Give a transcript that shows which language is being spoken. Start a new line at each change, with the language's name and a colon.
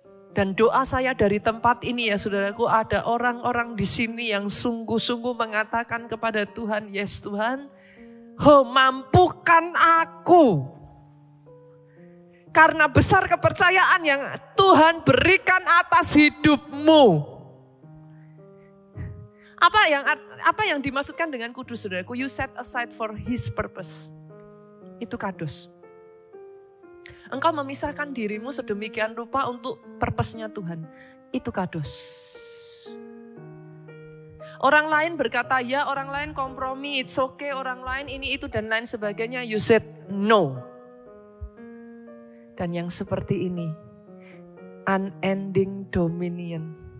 Indonesian: Dan doa saya dari tempat ini ya saudaraku, ada orang-orang di sini yang sungguh-sungguh mengatakan kepada Tuhan, yes Tuhan, mampukan aku. Karena besar kepercayaan yang Tuhan berikan atas hidupmu. Apa yang dimaksudkan dengan kudus saudaraku?
English: You set aside for his purpose.
Indonesian: Itu kados. Engkau memisahkan dirimu sedemikian rupa untuk purpose-nya Tuhan. Itu kados. Orang lain berkata ya, orang lain kompromi, it's okay, orang lain ini itu dan lain sebagainya.
English: You said no. Dan yang seperti ini, unending dominion.